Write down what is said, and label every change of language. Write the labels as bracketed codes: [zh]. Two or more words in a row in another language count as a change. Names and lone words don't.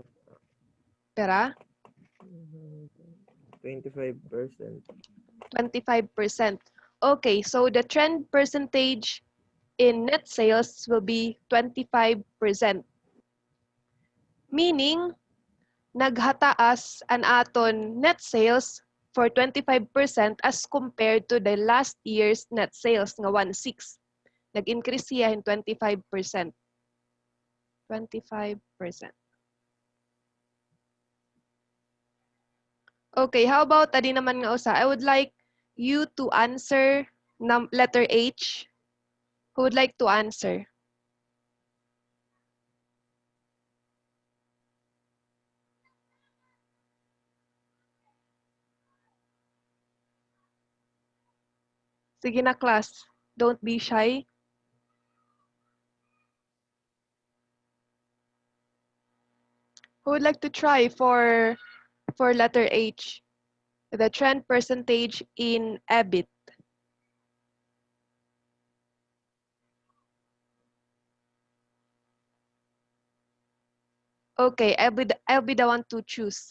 [war] Pera? [en] 25%. 25%. Okay, so the trend percentage in net sales will be 25%. Meaning, [war] naghataas an aton [en] net sales [war] for 25% [en] as compared to the last year's net sales [war] nga 1,600. Nag-increase siya [en] in 25%. [war] 25%. [en] Okay, how about [war] adi naman nga usa? [en] I would like you to answer letter H. Who would like to answer? [war] Sige na, [en] class. Don't be shy. Who would like to try for letter H? The trend percentage in EBIT. Okay, I'll be the one to choose.